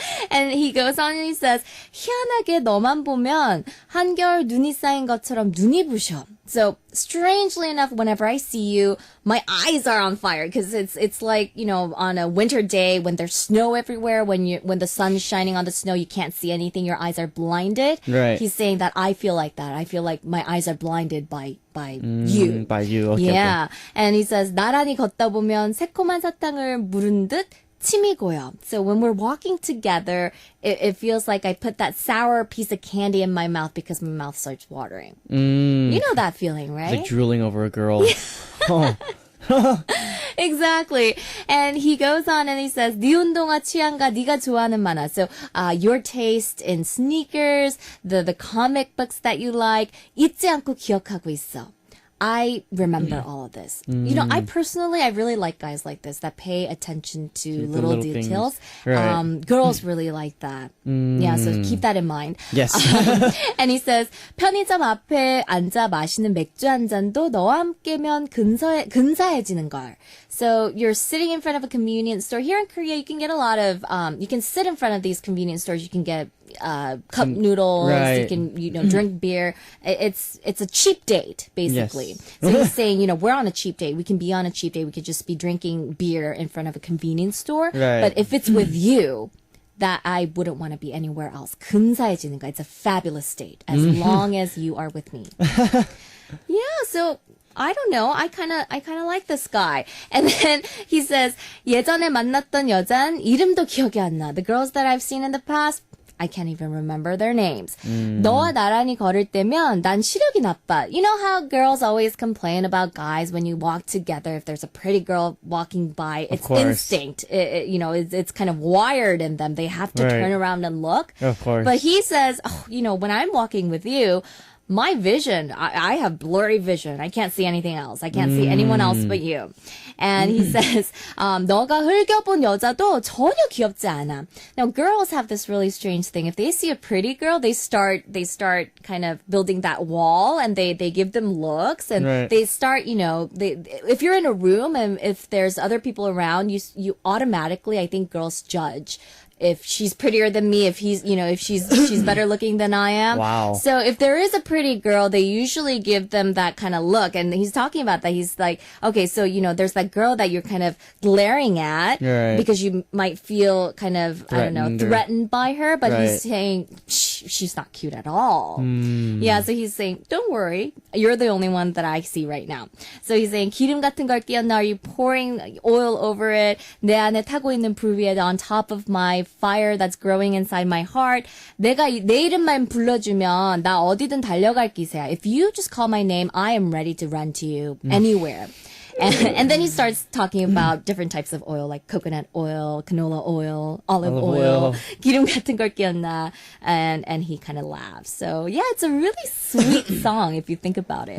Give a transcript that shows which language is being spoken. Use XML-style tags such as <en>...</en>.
<en>And he goes on and he says,</en> <ko>희한하게 너만 보면 한겨울 눈이 쌓인 것처럼 눈이 부셔.</ko> <en>So strangely enough, whenever I see you, my eyes are on fire because it's like, you know, on a winter day when there's snow everywhere, when the sun's shining on the snow, you can't see anything, your eyes are blinded. Right. He's saying that I feel like that. I feel like my eyes are blinded by you. By you. Okay, Yeah. And he says,</en> <ko>나란히 걷다 보면 새콤한 사탕을 물은 듯 침이 고여.</ko> <en>So when we're walking together, it feels like I put that sour piece of candy in my mouth because my mouth starts watering. You know that feeling, right? Like drooling over a girl. Oh. Exactly. And he goes on and he says,</en> <ko>네 운동화 취향과 네가 좋아하는 만화.</ko> <en>So, your taste in sneakers, the comic books that you like,</en> <ko>잊지 않고 기억하고 있어.</ko> <en>I remember all of this. You know, I really like guys like this that pay attention to little details. Right. Girls really like that. Yeah, so keep that in mind. Yes. And he says,</en> <ko>편의점 앞에 앉아 마시는 맥주 한 잔도 너와 함께면 근사해지는 걸.</ko> <en>So you're sitting in front of a convenience store. Here in Korea, you can get a lot of, you can sit in front of these convenience stores. You can get cup noodles. Right. You can, drink beer. It's a cheap date, basically. Yes. So he's saying, we're on a cheap date. We can be on a cheap date. We could just be drinking beer in front of a convenience store. Right. But if it's with you, that I wouldn't want to be anywhere else.</en> <ko>근사해지는 거.</ko> <en>It's a fabulous state as long as you are with me. Yeah, so I don't know. I kind of like this guy. And then he says,</en> <ko>예전에 만났던 여잔 이름도 기억이 안 나.</ko> <en>The girls that I've seen in the past, I can't even remember their names.</en> <ko>너와 나란히 걸을 때면 난 시력이 나빠.</ko> <en>You know how girls always complain about guys when you walk together, if there's a pretty girl walking by, it's instinct. It's kind of wired in them. They have to turn around and look. Of course. But he says, when I'm walking with you, my vision, I have blurry vision. I can't see anything else. I can't see anyone else but you. And he says,</en> <ko>너가 흘겨본 여자도 전혀 귀엽지 않아.</ko> <en>Now, girls have this really strange thing. If they see a pretty girl, they start kind of building that wall and they give them looks and they start, if you're in a room and if there's other people around, you automatically, I think girls judge. If she's prettier than me, if she's better looking than I am. Wow. So if there is a pretty girl, they usually give them that kind of look. And he's talking about that. He's like, okay, so, there's that girl that you're kind of glaring at because you might feel kind of, threatened by her. But he's saying, she's not cute at all. Yeah, so he's saying, don't worry. You're the only one that I see right now. So he's saying,</en> <ko>기름 같은 걸 끼얹나?</ko> <en>Are you pouring oil over it?</en> <ko>내 안에 타고 있는 불 위에</ko> <en>on top of my fire that's growing inside my heart.</en> <ko>내 이름만 불러주면 나 어디든 달려갈 기세야.</ko> <en>If you just call my name, I am ready to run to you anywhere. And then he starts talking about different types of oil, like coconut oil, canola oil, olive oil,</en> <ko>기름 같은 걸 끼얹나,</ko> <en>and he kind of laughs. So yeah, it's a really sweet song if you think about it.</en>